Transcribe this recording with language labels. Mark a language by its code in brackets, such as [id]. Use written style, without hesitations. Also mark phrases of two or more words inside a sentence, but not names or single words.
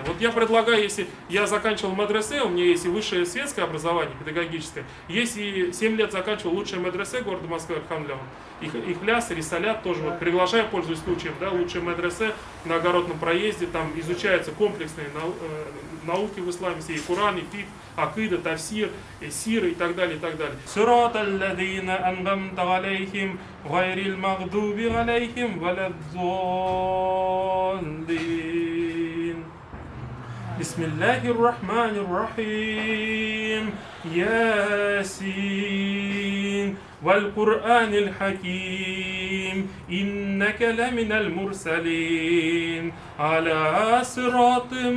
[ru] Вот я предлагаю, если я заканчивал медресе, у меня есть и высшее светское образование, педагогическое, есть и 7 лет заканчивал лучшее медресе города Москвы, Архамдлян. Ихляс, Рисалят тоже вот приглашаю, пользуясь случаем, да, лучшее медресе на Огородном проезде, там изучаются комплексные науки в исламе, и Коран, и фикх, акида, тафсир, и сир и так далее, и так далее. [ar] صراط الذين أنعمت عليهم غير المغضوب عليهم ولا الضالين. بسم الله الرحمن الرحيم ياسين والقرآن الحكيم إنك لمن المرسلين على صراط